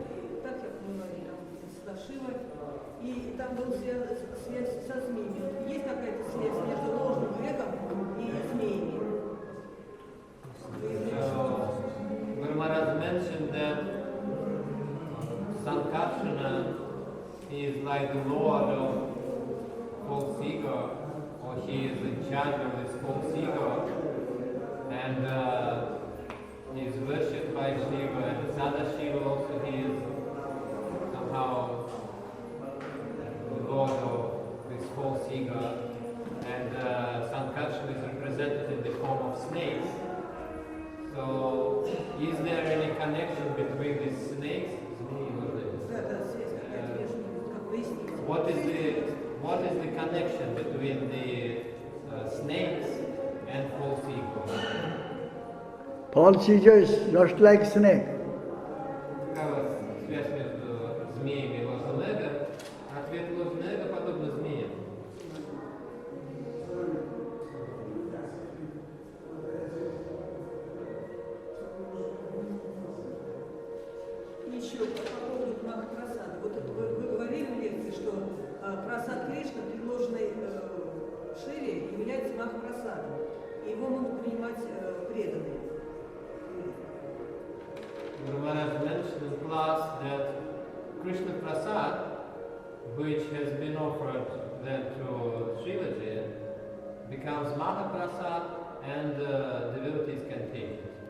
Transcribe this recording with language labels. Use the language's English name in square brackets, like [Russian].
[Russian] И так я понимаю, там с Шивой. И там была связь со змеями. Есть какая-то связь между ложным веком и змеями? [English] Guru Maharaj mentioned that Sankarsana is like the lord of false ego, or he is in charge of this false ego, and he is worshipped by Shiva, and Sadashiva also he is somehow the lord of this false ego, and Sankarsana is represented in the form of snakes. So, is there any connection between these snakes? What is the connection between the snakes and false ego? False ego is just like snake. [Russian] Какова связь между змеями и ложным эго? Ответ: ложное эго подобно змеям. Еще по поводу Махапрасада. Вот это вы говорили в лекции, что прасад Кришна, предложенный Шиве, является Махапрасадом. И его могут принимать преданные. [English] Guru Maharaj mentioned in class that Krishna Prasad, which has been offered then to Shivaji, becomes Mahaprasad and devotees can take it.